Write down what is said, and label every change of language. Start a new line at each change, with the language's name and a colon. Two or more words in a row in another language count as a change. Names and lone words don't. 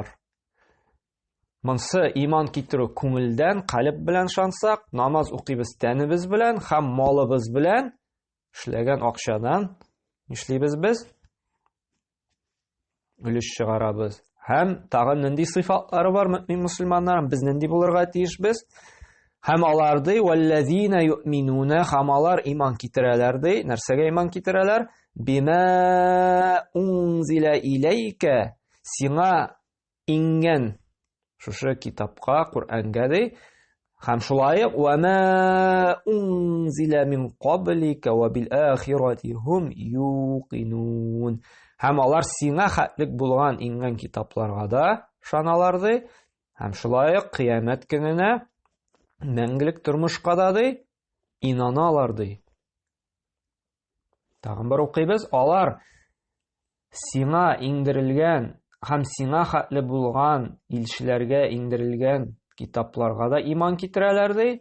Tatar: Монсы иман китерү күңелдән, калып белән шансак, намаз укыйбыз тәнебез белән һәм малыбыз белән эшләгән акчадан нишлибез без? Өлеш чыгарабыз. Һәм тагын нинди сыйфатлары бар мөэмин мөселманнар, без нинди булырга тиешбез? Һәм аларды
Arabic: والذين يؤمنون,
Tatar: һәм алар иман китерәләр ди. Нәрсәгә иман китерәләр?
Arabic: بما أنزل إليك,
Tatar: сиңа ингән шушы китапка, Коръәнгә ди. Һәм шулай ук
Arabic: وما أنزل من قبلك وبالآخرة هم يوقنون.
Tatar: Һәм алар сиңа хәтлек булган ингән китапларга да ышаналар ди. Һәм шулай ук кыямәт көненә, мәңгелек тормышка да ди, инаналар ди. Тагын бер укыйбыз, алар сиңа иңдерелгән һәм сиңа хәтле булган илчеләргә иңдерелгән китапларга да иман китерәләр ди.